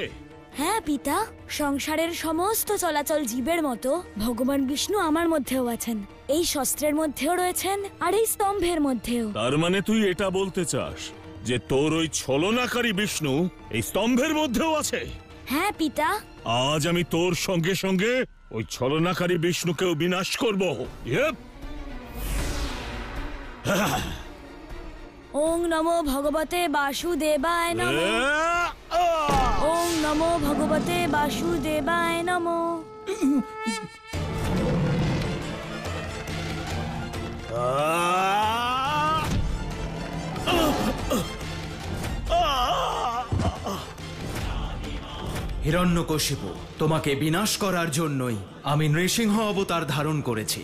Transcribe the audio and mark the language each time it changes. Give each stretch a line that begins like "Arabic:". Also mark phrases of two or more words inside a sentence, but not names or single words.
Bangla: হ্যাঁ পিতা, সংসারের সমস্ত চলাচল জীবের মতো ভগবান বিষ্ণু আমার মধ্যেও আছেন। এই শস্ত্রের মধ্যেও রয়েছেন, আর এই স্তম্ভের মধ্যেও। তার মানে তুই এটা বলতে চাস যে তোর ওই ছলনাকারী বিষ্ণু এই স্তম্ভের মধ্যেও আছে? হ্যাঁ পিতা। আজ আমি তোর সঙ্গে সঙ্গে ওই ছলনাকারী বিষ্ণুকেও বিনাশ করব।
Sanskrit: ওং নমো ভগবতে বাসুদেবায় নমঃ। ওং নমো ভগবতে বাসুদেবায় নমঃ।
Bangla: হিরণ্যকশিপু, তোমাকে বিনাশ করার জন্যই আমি নৃসিংহ অবতার ধারণ করেছি।